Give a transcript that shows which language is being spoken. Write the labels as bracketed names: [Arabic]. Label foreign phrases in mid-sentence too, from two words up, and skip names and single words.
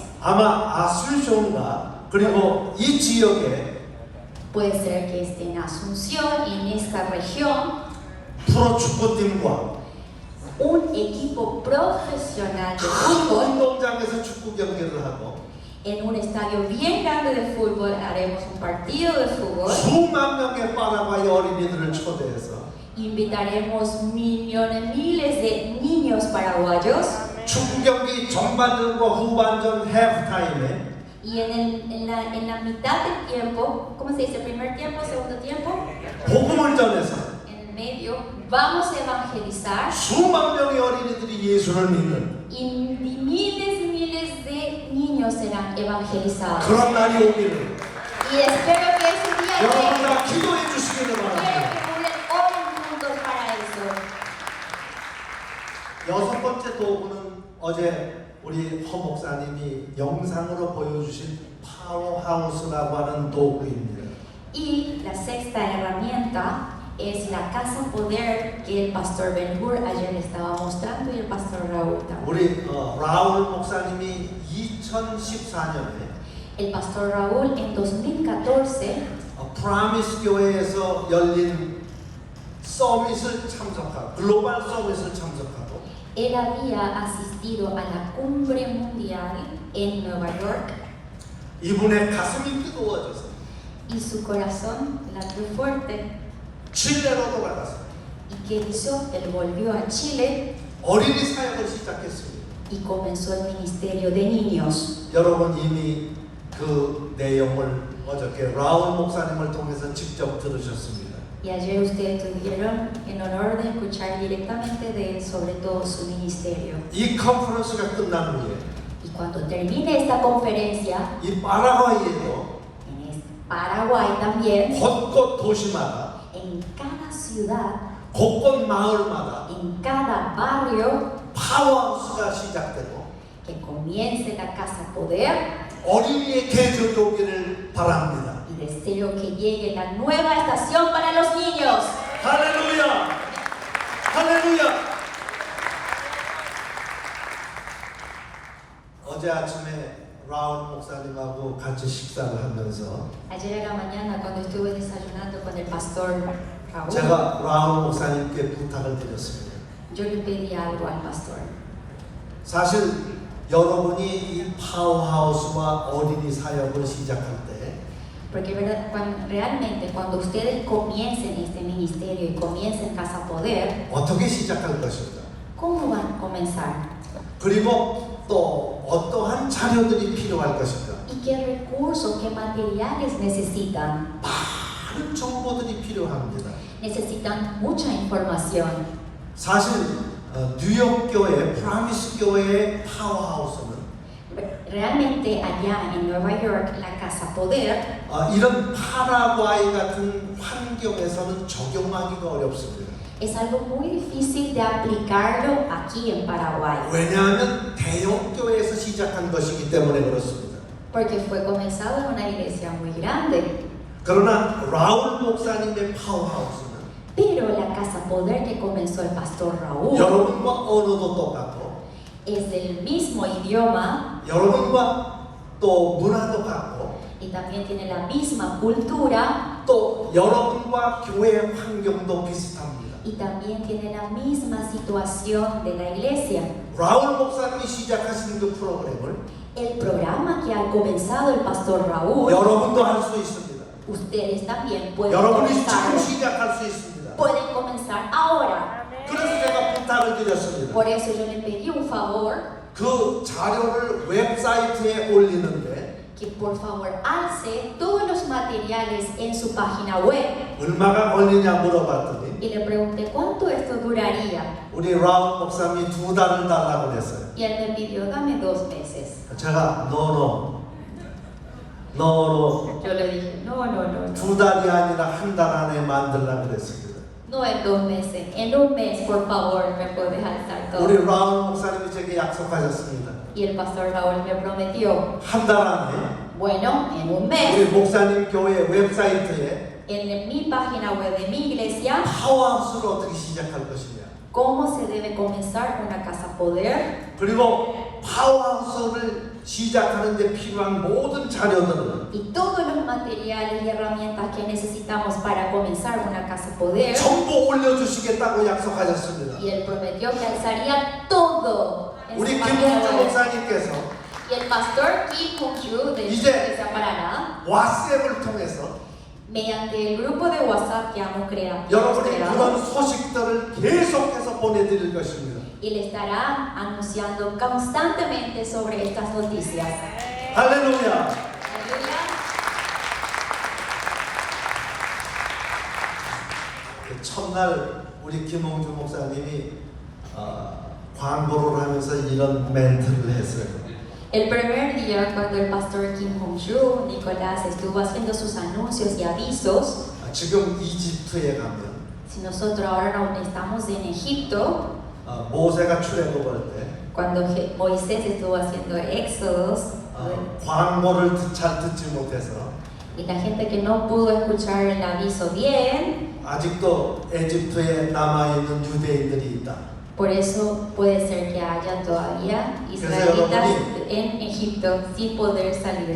[Korean] 아마 아순션과 그리고 이 지역에 [Spanish] Puede ser que esté en Asunción y en esta región [Korean] 프로 축구팀과 [Spanish] un equipo profesional de [Korean] 큰 [Spanish] fútbol [Korean] 운동장에서 축구 경기를 하고 [Spanish] En un estadio bien grande de fútbol haremos un partido de fútbol. [Korean] 수만 명의 파라과이 어린이들을 초대해서 [Spanish] Invitaremos millones, miles de niños paraguayos. [Korean] 축구 경기 전반전과 후반전 해프타임에 [Spanish] Y en la mitad del tiempo, ¿cómo se dice? Primer tiempo, segundo tiempo. [Korean] 복음을 전해서 [Spanish] En el medio, vamos a evangelizar. [Korean] 수만 명의 어린이들이 예수를 믿는 [Spanish] Y miles de niños serán evangelizados. [Korean] 그런 날이 오기를 [Spanish] Y espero que ese día [Korean] 여러분 [Spanish] llegue. [Korean] 다 기도해 주시기를 [Spanish] Quiero [Korean] 바랍니다. [Spanish] que unen oren juntos para eso. [Korean] 여섯 번째 도구는 어제 우리 허 목사님이 영상으로 보여주신 파워하우스라고 하는 도구입니다. [Spanish] Y la sexta herramienta es la casa poder que el pastor Ben-Hur ayer le estaba mostrando y el pastor Raúl también. [Korean] 우리 라울 목사님이 2014년에 [Spanish] El pastor Raúl en 2014 [Korean] 프라미스 교회에서 열린 서밋을 참석하고 글로벌 서밋을 참석하고 [Spanish] él había asistido a la cumbre mundial en Nueva York [Korean] 이분의 가슴이 뜨거워져서 [Spanish] y su corazón latió fuerte [Korean] 칠레로 돌아가서 [Spanish] y que hizo, él volvió a Chile [Korean] 어린이 사역을 시작했습니다. [Spanish] y comenzó el ministerio de niños. [Korean] 여러분 이미 그 내용을 어저께 라울 목사님을 통해서 직접 들으셨습니다. [Spanish] Y ayer ustedes tuvieron el honor de escuchar directamente de él sobre todo su ministerio. [Korean] 이 컨퍼런스가 끝난 후에 [Spanish] Y cuando termine esta conferencia, [Korean] 이 파라과이에도 [Spanish] en Paraguay también, [Korean] 곳곳 도시마다 [Spanish] en cada ciudad, [Korean] 곳곳 마을마다 [Spanish] en cada barrio, [Korean] 파워하우스가 시작되고 [Spanish] que comience la casa poder [Korean] 어린이의 계절이 오기를 바랍니다. [Spanish] y deseo que llegue la nueva estación para los niños. [Korean] 할렐루야! 할렐루야! 어제 아침에 라울 목사님하고 같이 식사를 하면서 [Spanish] Ayer en la mañana cuando estuve desayunando con el pastor Raúl, [Korean] 제가 라울 목사님께 부탁을 드렸습니다. [Spanish] yo le pedí algo al pastor. [Korean] 사실 여러분이 이 파워하우스와 어린이 사역을 시작할 때 [Spanish] Porque realmente cuando ustedes comiencen este ministerio y comiencen Casa Poder, [Korean] 어떻게 시작할 것인가? [Spanish] ¿cómo van a comenzar? [Korean] 그리고 또 어떠한 자료들이 필요할 것인가? [Spanish] ¿Y qué recursos, qué materiales necesitan? [Korean] 많은 정보들이 필요합니다. [Spanish] Necesitan mucha información. [Korean] 사실 뉴욕 교회, 프라미스 교회의 파워하우스는 [Spanish] Realmente allá en Nueva York, la Casa Poder, [Korean] 이런 파라과이 같은 환경에서는 적용하기가 어렵습니다. [Spanish] es algo muy difícil de aplicarlo aquí en Paraguay, [Korean] 왜냐하면 대형 교회에서 시작한 것이기 때문에 그렇습니다. [Spanish] porque fue comenzado en una iglesia muy grande. [Korean] 그러나 라울 목사님의 파워하우스는 [Spanish] Pero la Casa Poder que comenzó el pastor Raúl [Korean] 여러분과 언어도 똑같고 [Spanish] es del mismo idioma [Korean] 여러분과 또 문화도 같고 [Spanish] y también tiene la misma cultura [Korean] 또 여러분과 교회 환경도 비슷합니다. [Spanish] y también tiene la misma situación de la iglesia. [Korean] 라울 목사님이 시작하신 그 프로그램을 [Spanish] El programa que ha comenzado el pastor Raúl, [Korean] 여러분도 할 수 있습니다. [Spanish] ustedes también pueden [Korean] 여러분이 지금 [Spanish] comenzar. [Korean] 시작할 수 있습니다. [Spanish] Pueden comenzar ahora. [Korean] 그래서 제가 부탁을 드렸습니다. [Spanish] Por eso yo le pedí un favor, [Korean] 그 자료를 웹사이트에 올리는데 [Spanish] que por favor alce todos los materiales en su página web. [Korean] 얼마가 걸리냐 물어봤더니 [Spanish] Y le pregunté cuánto esto duraría. [Korean] 우리 라울 목사님이 2달을 달라고 그랬어요. [Spanish] Y él me pidió, dame 2 meses. [Korean] 제가 [Spanish] no no Yo le dije, no. [Korean] 2달이 아니라 한 달 안에 만들라고 그랬습니다. [Spanish] No en 2 meses, en 1 mes, por favor, me puedes alzar todo. [Korean] 우리 라울 목사님이 제게 약속하셨습니다. [Spanish] Y el pastor Raúl me prometió, [Korean] 한 달 안에 [Spanish] bueno, en 1 [Korean] 우리 [Spanish] mes, [Korean] 목사님 교회 웹사이트에 [Spanish] en mi página web de mi iglesia, [Korean] 파워하우스를 어떻게 시작할 것이냐 [Spanish] cómo se debe comenzar una casa poder. [Korean] 그리고 파워하우스를 시작하는 데 필요한 모든 자료들은 [Spanish] Y todos los materiales y herramientas que necesitamos para comenzar una casa poder. [Korean] 전부 올려주시겠다고 약속하셨습니다. [Spanish] Y él prometió que alzaría todo en [Korean] 우리 [Spanish] su página [Korean] 김홍주 [Spanish] web. [Korean] 목사님께서 [Spanish] Y el pastor Kim Hong-ju de Dice- Iglesia Paraná, [Korean] 왓츠앱을 통해서 [Spanish] mediante el grupo de WhatsApp que hemos creado, [Korean] 여러분이 그런 소식들을 계속해서 보내드릴 것입니다. [Spanish] y le estará anunciando constantemente sobre estas noticias. [Korean] 할렐루야. [Spanish] Aleluya. [Korean] 첫날 우리 김홍주 목사님이 광고를 하면서 이런 멘트를 했어요. [Spanish] El primer día, cuando el pastor Kim Hong-ju, Nicolás, estuvo haciendo sus anuncios y avisos, [Korean] 지금 이집트에 가면 [Spanish] si nosotros ahora no estamos en Egipto, [Korean] 모세가 출애굽할 때 [Spanish] cuando Moisés estuvo haciendo éxodos, [Korean] 광고를 잘 듣지 못해서 [Spanish] y la gente que no pudo escuchar el aviso bien, [Korean] 아직도 에집트에 남아있는 유대인들이 있다. [Spanish] por eso puede ser que haya todavía israelitas en Egipto sin poder salir.